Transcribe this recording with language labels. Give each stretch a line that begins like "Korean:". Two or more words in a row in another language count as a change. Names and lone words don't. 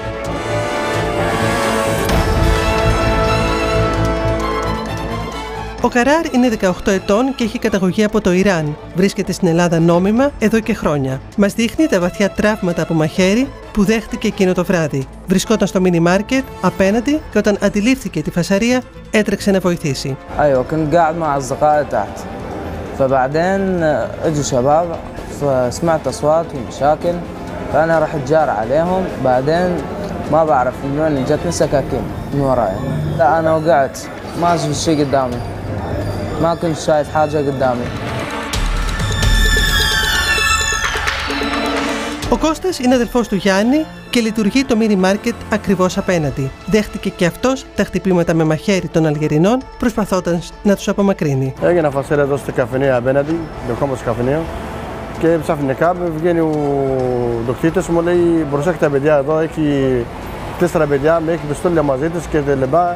Greek: Ο Καράρ είναι 18 ετών και έχει καταγωγή από το Ιράν. Βρίσκεται στην Ελλάδα νόμιμα εδώ και χρόνια. Μας δείχνει τα βαθιά τραύματα από μαχαίρι που δέχτηκε εκείνο το βράδυ. Βρισκόταν στο μίνι μάρκετ απέναντι και όταν αντιλήφθηκε τη φασαρία έτρεξε να βοηθήσει.
Arabic: أيوة كنت قاعد مع أصدقائي تحت فبعدين اجوا شباب فسمعت أصوات ومشاكل فأنا رحت جار عليهم بعدين ما بعرف من وين جتني سكاكين من وراي لا أنا وقعت ما شفت شيء قدامي ما كنت شايف حاجة قدامي.
Greek: Ο Κώστας είναι αδελφός του Γιάννη και λειτουργεί το μίνι μάρκετ ακριβώς απέναντι. Δέχτηκε και αυτός τα χτυπήματα με μαχαίρι των Αλγερινών, προσπαθώντας να τους απομακρύνει. Έγινα φασέρα εδώ στο καφενείο απέναντι, δεχόμαστε στο καφενείο. Και ξαφνικά βγαίνει ο δοκτήτης μου, λέει: προσέχετε παιδιά, εδώ έχει 4 παιδιά, με έχει πιστόλια μαζί τους και δεν λεμπά.